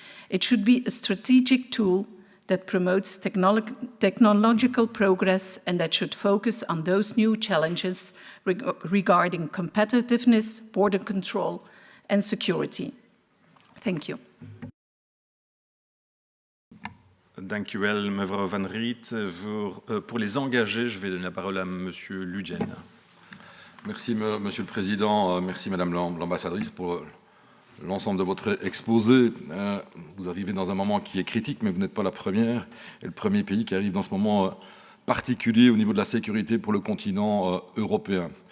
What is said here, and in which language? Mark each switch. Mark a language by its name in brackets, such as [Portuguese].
[English] It should be a strategic tool that promotes technological progress and that should focus on those new challenges regarding competitiveness, border control, and security. Thank you. [Dutch] Dank u wel, mevrouw Van Riet. [French] Pour les engagés, je vais donner la parole à monsieur Ludgen. Merci, monsieur le Président. Merci, madame l'ambassadrice, pour l'ensemble de votre exposé. Vous arrivez dans un moment qui est critique, mais vous n'êtes pas la première et le premier pays qui arrive dans ce moment particulier au niveau de la sécurité pour le continent européen.